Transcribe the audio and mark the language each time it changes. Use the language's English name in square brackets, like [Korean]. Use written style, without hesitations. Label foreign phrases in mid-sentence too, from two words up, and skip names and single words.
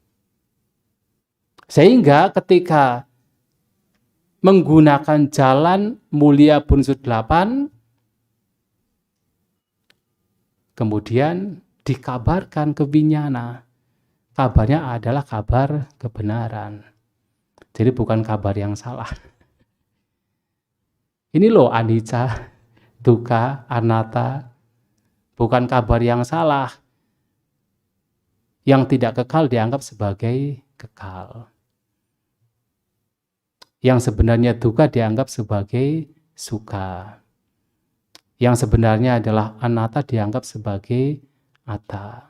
[Indonesian] Sehingga ketika menggunakan jalan mulia berunsur 8, kemudian dikabarkan ke vinyana. Kabarnya adalah kabar kebenaran. Jadi bukan kabar yang salah. Ini loh [Pali] anicca, dukkha, anatta. [Indonesian] Bukan kabar yang salah. Yang tidak kekal dianggap sebagai kekal. Yang sebenarnya dukkha dianggap sebagai sukha. Yang sebenarnya adalah anatta dianggap sebagai atta.